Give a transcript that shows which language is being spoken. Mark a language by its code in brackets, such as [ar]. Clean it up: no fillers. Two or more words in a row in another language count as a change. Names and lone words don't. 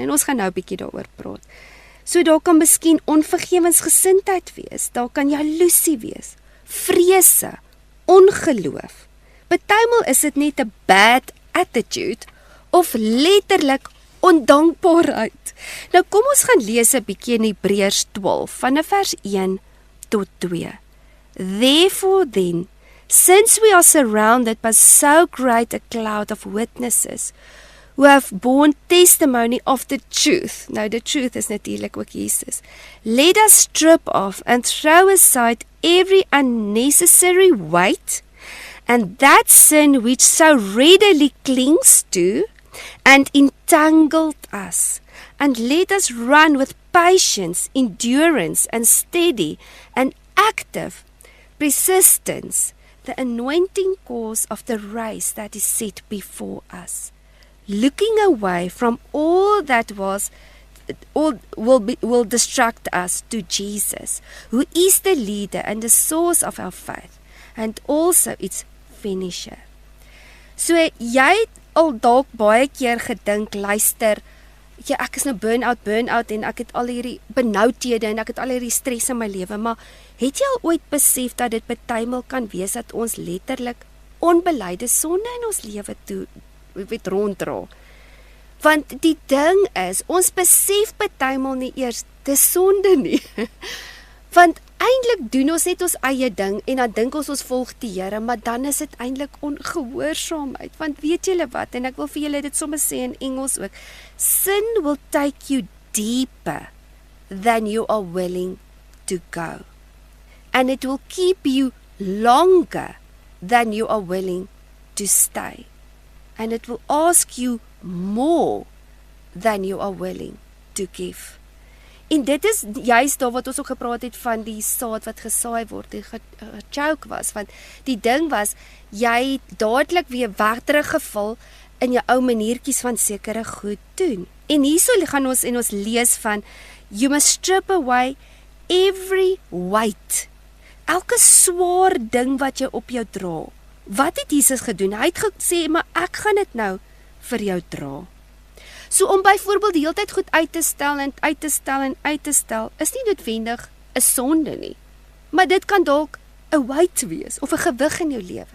[af] En ons gaan nou 'n bietjie daaroor praat. So daar kan miskien onvergewensgesindheid wees, daar kan jaloesie wees, vrese, ongeloof. Partymal is dit net 'n [en] bad attitude [af] of letterlik ondankbaarheid. Nou kom ons gaan lees 'n bietjie in Hebreërs 12 van vers 1 tot 2. [en] Therefore then, since we are surrounded by so great a cloud of witnesses who have borne testimony of the truth. [af] Nou [en] the truth [af] is natuurlik ook Jesus. [en] Let us strip off and throw aside every unnecessary weight and that sin which so readily clings to and entangled us, and let us run with patience, endurance, and steady and active persistence the anointing course of the race that is set before us, looking away from all that will distract us to Jesus, who is the leader and the source of our faith, and also its finisher. [af] So jy het al dalk baie keer gedink, luister, ek is nou burn-out en ek het al hierdie benoudhede en ek het al hierdie stres in my lewe, maar het jy al ooit besef dat dit partymal kan wees dat ons letterlik onbeleide sonde in ons lewe toe ronddra? Want die ding is, ons besef partymal nie eers dis sonde nie. Want eintlik doen ons net ons eie ding en dan dink ons volg die Here, maar dan is dit eintlik ongehoorsaamheid. Want weet julle wat, en ek wil vir julle dit sommer sê in Engels ook, [en] sin will take you deeper than you are willing to go. And it will keep you longer than you are willing to stay. And it will ask you more than you are willing to give. [af] En dit is juist daar wat ons ook gepraat het van die saad wat gesaai word, die gechoke was, want die ding was, jy het dadelik weer weg teruggeval in jou ou maniertjies van sekere goed doen. En hierso gaan ons en ons lees van, [en] you must strip away every weight, [af] elke swaar ding wat jy op jou dra. Wat het Jesus gedoen? Hy het gesê, maar ek gaan dit nou vir jou dra. So om byvoorbeeld die hele tyd goed uit te stel en uit te stel en uit te stel, is nie noodwendig 'n sonde nie. Maar dit kan dalk 'n weight wees of 'n gewig in jou lewe.